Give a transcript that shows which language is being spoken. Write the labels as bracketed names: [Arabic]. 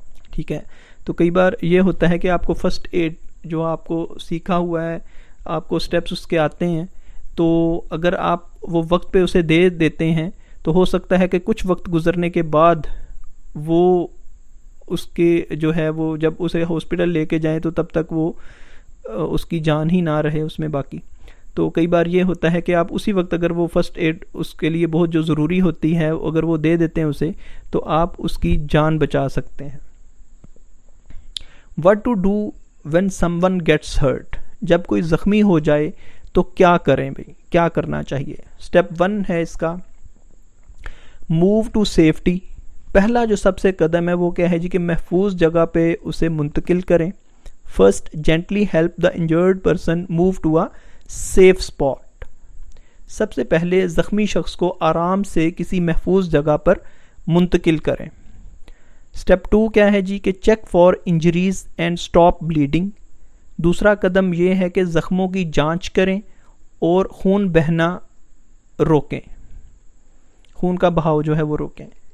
[Urdu] ٹھیک ہے, تو کئی بار یہ ہوتا ہے کہ آپ کو فرسٹ ایڈ جو آپ کو سیکھا ہوا ہے, آپ کو سٹیپس اس کے آتے ہیں, تو اگر آپ وہ وقت پہ اسے دے دیتے ہیں تو ہو سکتا ہے کہ کچھ وقت گزرنے کے بعد وہ اس کے جو ہے وہ جب اسے ہاسپٹل لے کے جائیں تو تب تک وہ اس کی جان ہی نہ رہے اس میں باقی. تو کئی بار یہ ہوتا ہے کہ آپ اسی وقت اگر وہ فرسٹ ایڈ اس کے لیے بہت جو ضروری ہوتی ہے اگر وہ دے دیتے ہیں اسے, تو آپ اس کی جان بچا سکتے ہیں. [English] What to do when someone gets hurt. [Urdu] جب کوئی زخمی ہو جائے تو کیا کریں بھائی, کیا کرنا چاہیے. [English] step 1 [Urdu] ہے اس کا, [English] Move to safety. [Urdu] پہلا جو سب سے قدم ہے وہ کیا ہے جی کہ محفوظ جگہ پہ اسے منتقل کریں. [English] First gently help the injured person move to a safe spot. [Urdu] سب سے پہلے زخمی شخص کو آرام سے کسی محفوظ جگہ پر منتقل کریں. [English] step 2 [Urdu] کیا ہے جی کہ [English] Check for injuries and stop bleeding. [Urdu] دوسرا قدم یہ ہے کہ زخموں کی جانچ کریں اور خون بہنا روکیں, خون کا بہاؤ جو ہے وہ روکیں.